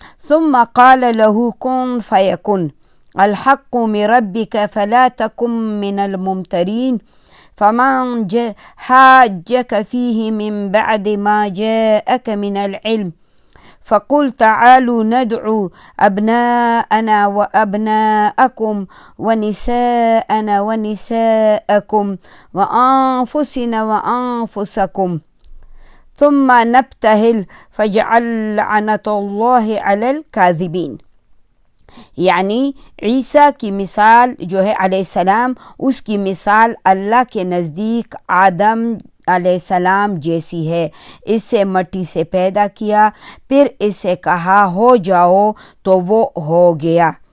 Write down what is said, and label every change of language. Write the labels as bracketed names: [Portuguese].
[Arabic] ثم قال له كن فيكن الحق من ربك فلا تكن من الممترين فمن حاجك فيه من بعد ما جاءك من العلم فقل تعالوا ندعو أبناءنا وأبناءكم ونساءنا ونساءكم وأنفسنا وأنفسكم ثم نبتهل فجعل لعنة الله على الكاذبين. [Urdu] یعنی عیسیٰ کی مثال جو ہے علیہ السلام، اس کی مثال اللہ کے نزدیک آدم علیہ السلام جیسی ہے. اسے مٹی سے پیدا کیا، پھر اسے کہا ہو جاؤ تو وہ ہو گیا.